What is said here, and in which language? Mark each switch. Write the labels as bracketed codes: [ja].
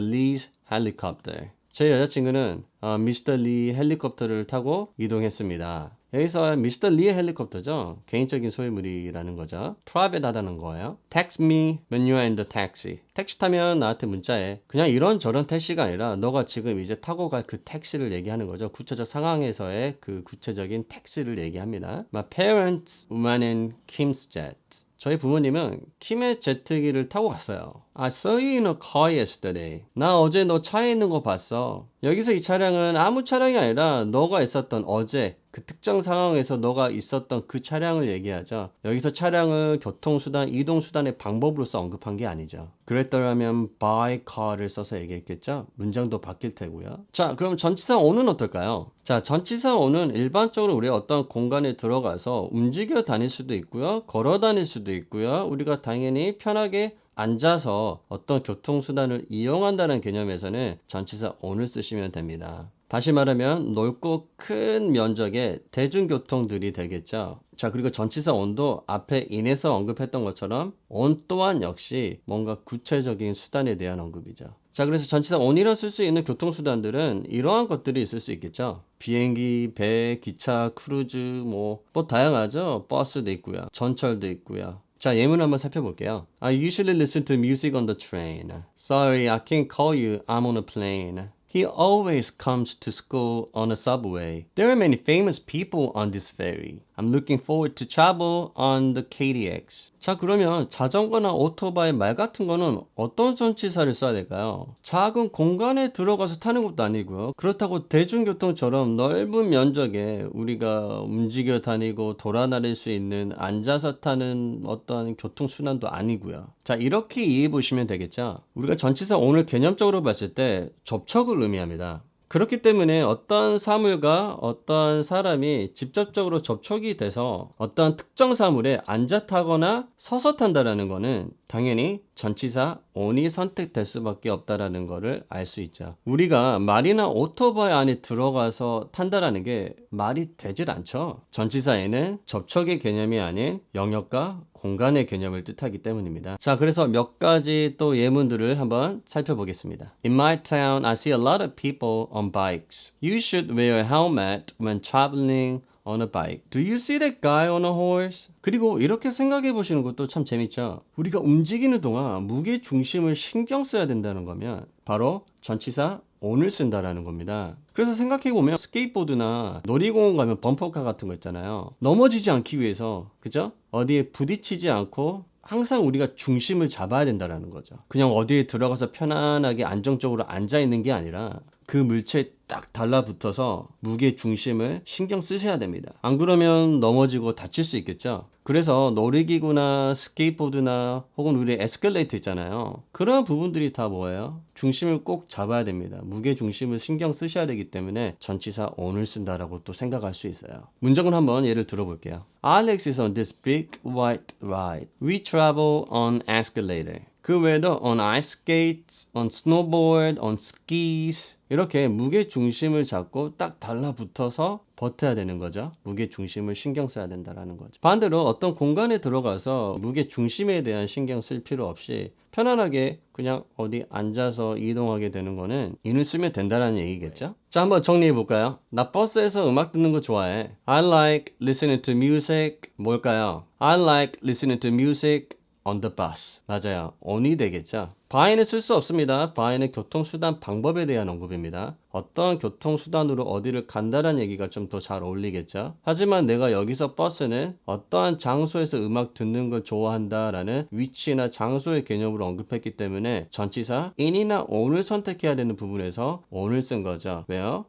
[en] Lee's helicopter. [ko] 제 여자친구는 Mr. Lee 헬리콥터를 타고 이동했습니다. 여기서 미스터 리의 헬리콥터죠. 개인적인 소유물이라는 거죠. private하다는 거예요. [en] Text me when you are in the taxi. [ko] 택시 타면 나한테 문자해. 그냥 이런저런 택시가 아니라 너가 지금 이제 타고 갈 그 택시를 얘기하는 거죠. 구체적 상황에서의 그 구체적인 택시를 얘기합니다. [en] My parents went in Kim's jet. [ko] 저희 부모님은 킴의 제트기를 타고 갔어요. [en] I saw you in a car yesterday. [ko] 나 어제 너 차에 있는 거 봤어. 여기서 이 차량은 아무 차량이 아니라 너가 있었던 어제 그 특정 상황에서 너가 있었던 그 차량을 얘기하죠. 여기서 차량을 교통수단, 이동수단의 방법으로서 언급한 게 아니죠. 그랬더라면 by car를 써서 얘기했겠죠. 문장도 바뀔 테고요. 자, 그럼 전치사 on은 어떨까요? 자, 전치사 on은 일반적으로 우리가 어떤 공간에 들어가서 움직여 다닐 수도 있고요. 걸어 다닐 수도 있고요. 우리가 당연히 편하게 앉아서 어떤 교통수단을 이용한다는 개념에서는 전치사 on을 쓰시면 됩니다. 다시 말하면 넓고 큰 면적의 대중교통들이 되겠죠. 자, 그리고 전치사 on도 앞에 in에서 언급했던 것처럼 on 또한 역시 뭔가 구체적인 수단에 대한 언급이죠. 자, 그래서 전치사 on이라 쓸 수 있는 교통수단들은 이러한 것들이 있을 수 있겠죠. 비행기, 배, 기차, 크루즈, 뭐 다양하죠. 버스도 있고요. 전철도 있고요. 자, 예문 한번 살펴볼게요. [en] I usually listen to music on the train. Sorry, I can't call you. I'm on a plane. He always comes to school on a subway. There are many famous people on this ferry. I'm looking forward to travel on the KTX. [ko] 자, 그러면 자전거나 오토바이 말 같은 거는 어떤 전치사를 써야 될까요? 작은 공간에 들어가서 타는 것도 아니고요. 그렇다고 대중교통처럼 넓은 면적에 우리가 움직여 다니고 돌아다닐 수 있는 앉아서 타는 어떤 교통수단도 아니고요. 자, 이렇게 이해해 보시면 되겠죠? 우리가 전치사 오늘 개념적으로 봤을 때 접촉을 의미합니다. 그렇기 때문에 어떤 사물과 어떤 사람이 직접적으로 접촉이 돼서 어떤 특정 사물에 앉아 타거나 서서 탄다라는 거는 당연히 전치사 on이 선택될 수밖에 없다라는 거를 알 수 있죠. 우리가 말이나 오토바이 안에 들어가서 탄다라는 게 말이 되질 않죠. 전치사에는 접촉의 개념이 아닌 영역과 공간의 개념을 뜻하기 때문입니다. 자, 그래서 몇 가지 또 예문들을 한번 살펴보겠습니다. [en] In my town, I see a lot of people on bikes. You should wear a helmet when traveling on a bike. Do you see that guy on a horse? [ko] 그리고 이렇게 생각해 보시는 것도 참 재밌죠. 우리가 움직이는 동안 무게 중심을 신경 써야 된다는 거면 바로 전치사 on을 쓴다라는 겁니다. 그래서 생각해 보면 스케이트보드나 놀이공원 가면 범퍼카 같은 거 있잖아요. 넘어지지 않기 위해서, 그죠? 어디에 부딪히지 않고 항상 우리가 중심을 잡아야 된다는 거죠. 그냥 어디에 들어가서 편안하게 안정적으로 앉아 있는 게 아니라 그 물체에 딱 달라붙어서 무게 중심을 신경 쓰셔야 됩니다. 안 그러면 넘어지고 다칠 수 있겠죠. 그래서 놀이기구나 스케이트보드나 혹은 우리 에스컬레이터 있잖아요. 그런 부분들이 다 뭐예요? 중심을 꼭 잡아야 됩니다. 무게 중심을 신경 쓰셔야 되기 때문에 전치사 on을 쓴다라고 또 생각할 수 있어요. 문장을 한번 예를 들어볼게요. [en] Alex is on this big white ride. We travel on escalator. [ko] 그 외에도 [en] on ice skates, on snowboard, on skis [ko] 이렇게 무게 중심을 잡고 딱 달라붙어서 버텨야 되는 거죠. 무게 중심을 신경 써야 된다는 거죠. 반대로 어떤 공간에 들어가서 무게 중심에 대한 신경 쓸 필요 없이 편안하게 그냥 어디 앉아서 이동하게 되는 거는 in을 쓰면 된다는 얘기겠죠. 자, 한번 정리해 볼까요? 나 버스에서 음악 듣는 거 좋아해. [en] I like listening to music. [ko] 뭘까요? [en] I like listening to music on the bus. [ko] 맞아요. on이 되겠죠. by는 쓸 수 없습니다. by는 교통수단 방법에 대한 언급입니다. 어떤 교통수단으로 어디를 간다는 얘기가 좀 더 잘 어울리겠죠. 하지만 내가 여기서 버스는 어떠한 장소에서 음악 듣는 걸 좋아한다라는 위치나 장소의 개념으로 언급했기 때문에 전치사 in이나 on을 선택해야 되는 부분에서 on을 쓴 거죠. 왜요?